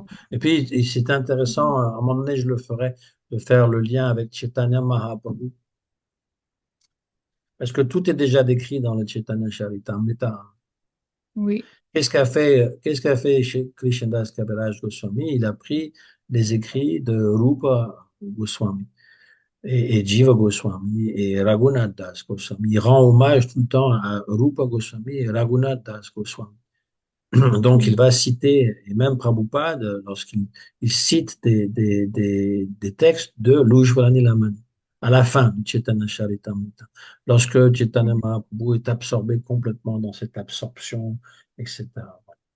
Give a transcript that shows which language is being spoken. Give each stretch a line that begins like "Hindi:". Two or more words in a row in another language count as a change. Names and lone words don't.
French: Et puis, c'est intéressant, à un moment donné, je le ferai, de faire le lien avec Chaitanya Mahaprabhu. Parce que tout est déjà décrit dans le Chaitanya Charitamrita. Oui. Qu'est-ce qu'a fait chez Krishnadas Kaviraj Goswami? Il a pris les écrits de Rupa Goswami et Jiva Goswami et Raghunath Das Goswami. Il rend hommage tout le temps à Rupa Goswami et Raghunath Das Goswami. Donc, il Mhm. va citer, et même Prabhupada, lorsqu'il cite des textes de l'Ujjvalani Lamani, à la fin du Chaitanya Charitamrita, lorsque Chaitanya Mahaprabhu est absorbé complètement dans cette absorption, etc.